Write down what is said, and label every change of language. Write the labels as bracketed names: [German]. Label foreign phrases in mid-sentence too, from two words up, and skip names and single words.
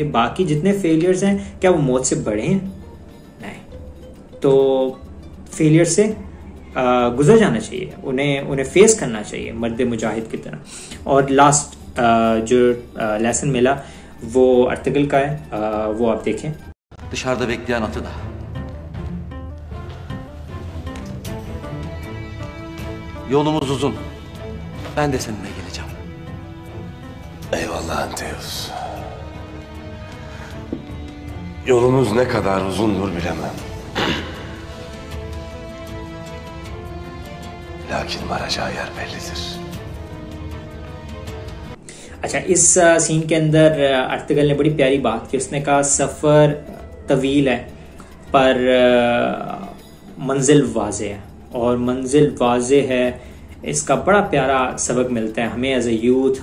[Urdu] باقی جتنے فیلیئرز ہیں کیا وہ موت سے بڑے ہیں? नहीं। تو فیلیئر سے گزر جانا چاہیے، انہیں فیس کرنا چاہیے مرد مجاہد کی طرح. اور لاسٹ جو لیسن ملا وہ ارطغرل کا ہے، وہ آپ دیکھیں. [Turkish] Dışarıda bekleyen atı da. Yolumuz uzun. Ben de seninle geleceğim. Eyvallah Anteus. Yolumuz ne kadar uzundur bilemem. Lakin varacağı yer bellidir. [Urdu] اچھا، اس سین کے اندر ارطغرل نے بڑی پیاری بات کی. اس نے کہا سفر طویل ہے پر منزل واضح ہے، اور منزل واضح ہے اس کا بڑا پیارا سبق ملتا ہے ہمیں [English] as a youth.